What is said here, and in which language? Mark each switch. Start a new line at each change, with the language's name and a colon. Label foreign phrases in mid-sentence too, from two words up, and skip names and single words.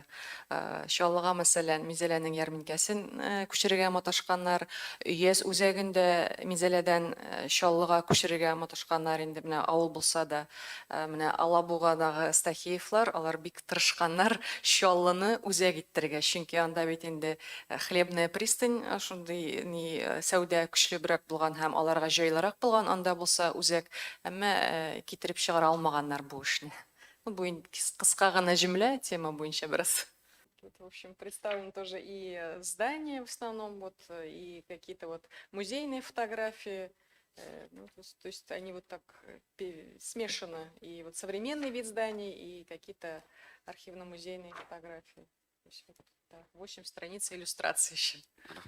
Tatar: Шаллыга мәсәлән Мензеләнең ярминкәсен күчерергә маташканнар, өяз үзәгендә Мензеләдән Чаллыга күчерергә маташканнар инде менә авыл булса да, менә Алабугадагы Стахеевлар, алар бик тырышканнар Чаллыны үзәк иттерергә, чөнки анда бит инде
Russian: хлебная пристань,
Tatar: шундый сәүдә көчлебрәк булган һәм аларга җайлырак булган, анда булса үзәк, әмма китереп чыгара алмаганнар бу эшне. Бу инде кыска гына җөмлә тема буенча бераз.
Russian: Тут, в общем, представлены тоже и здания в основном, вот, и какие-то вот музейные фотографии. Ну, то есть они вот так смешаны. И вот современный вид зданий, и какие-то архивно-музейные фотографии. То есть, вот, да, 8 страниц иллюстраций еще.